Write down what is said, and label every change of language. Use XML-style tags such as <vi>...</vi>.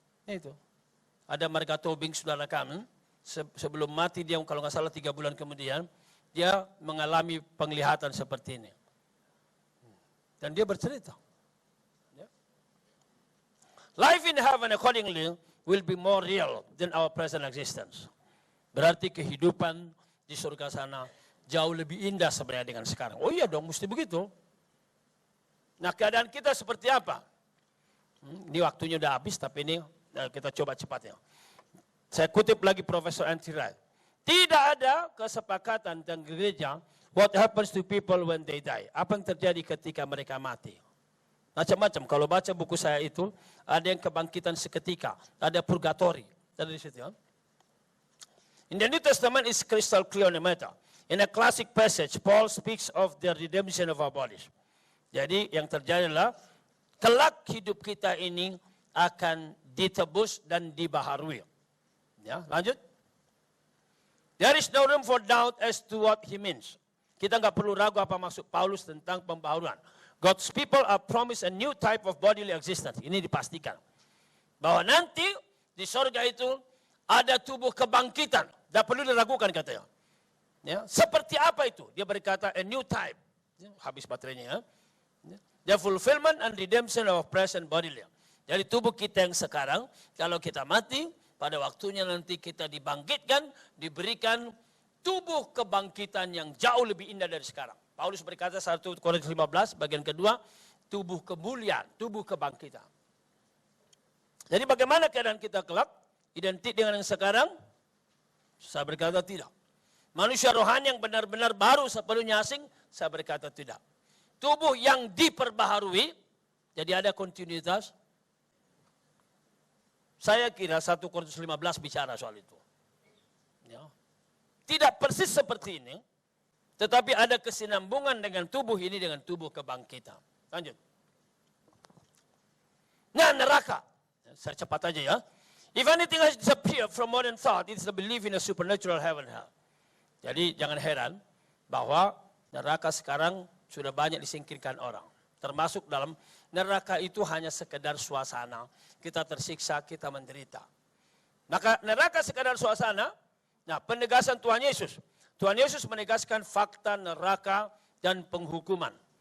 <id>Itu. Ada Marga Tobing, saudara kami, sebelum mati dia kalau nggak salah 3 bulan kemudian, dia mengalami penglihatan seperti ini. Dan dia bercerita.</id> <en>Life in heaven accordingly will be more real than our present existence.</en> <id>Berarti kehidupan di surga sana jauh lebih indah sebenarnya dengan sekarang. Oh iya dong, mesti begitu. Nah keadaan kita seperti apa? Ini waktunya udah habis, tapi ini kita coba cepatnya. Saya kutip lagi Profesor Anthony Wright. Tidak ada kesepakatan dan gereja</id> <en>what happens to people when they die.</en> <id>Apa yang terjadi ketika mereka mati. Macam-macam. Kalau baca buku saya itu, ada yang kebangkitan seketika. Ada purgatori. Ada di situ. Ya?</id> <en>In the New Testament is crystal clear on the matter. In a classic passage, Paul speaks of the redemption of our bodies.</en> <id>Jadi yang terjadi adalah kelak hidup kita ini akan ditebus dan dibaharui. Ya, lanjut.</id> <en>There is no room for doubt as to what he means.</en> <id>Kita nggak perlu ragu apa maksud Paulus tentang pembaharuan.</id> <en>God's people are promised a new type of bodily existence.</en> <id>Ini dipastikan. Bahwa nanti di surga itu ada tubuh kebangkitan. Tidak perlu diragukan katanya. Ya, seperti apa itu? Dia berkata</id> <en>a new type.</en> <id>Ya, habis baterainya. Ya.</id> <en>The fulfillment and redemption of present bodily.</en> <id>Jadi tubuh kita yang sekarang, kalau kita mati, pada waktunya nanti kita dibangkitkan, diberikan tubuh kebangkitan yang jauh lebih indah dari sekarang. Paulus berkata 1 Korintus 15 bagian kedua, tubuh kemuliaan, tubuh kebangkitan. Jadi bagaimana keadaan kita kelak? Identik dengan yang sekarang? Saya berkata tidak. Manusia rohani yang benar-benar baru sepenuhnya asing? Saya berkata tidak. Tubuh yang diperbaharui, jadi ada kontinuitas. Saya kira 1 Korintus 15 bicara soal itu. Ya. Tidak persis seperti ini, tetapi ada kesinambungan dengan tubuh ini dengan tubuh kebangkitan. Lanjut. Nah neraka, saya cepat aja ya.</id> <en>If anything has disappeared from modern thought, it's the belief in a supernatural heaven hell.</en> <id>Jadi jangan heran bahwa neraka sekarang sudah banyak disingkirkan orang. Termasuk dalam neraka itu hanya sekedar suasana. Kita tersiksa, kita menderita. Maka neraka sekedar suasana. Nah penegasan Tuhan Yesus. Tuhan Yesus menegaskan fakta neraka dan penghukuman.</id>